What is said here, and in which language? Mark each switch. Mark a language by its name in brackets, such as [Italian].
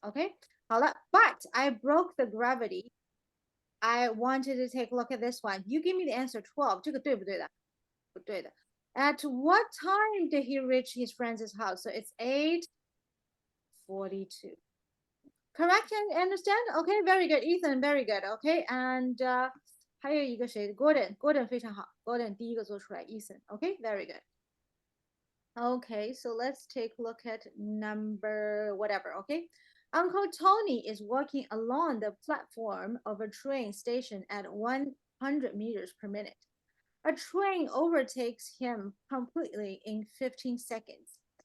[English] Okay, but I broke the gravity. I wanted to take a look at this one. You give me the answer 12. [Chinese] 这个对不对的？不对的。 [English] At what time did he reach his friend's house? So it's 8:42. Correct and understand? Okay, very good. Ethan, very good. Okay, and [Chinese] 还有一个谁 Gordon 非常好 Gordon 第一个做出来 Ethan. [English] Okay, very good. Okay, so let's take a look at number whatever, okay? Uncle Tony is walking along the platform of a train station at 100 meters per minute. A train overtakes him completely in 15 seconds.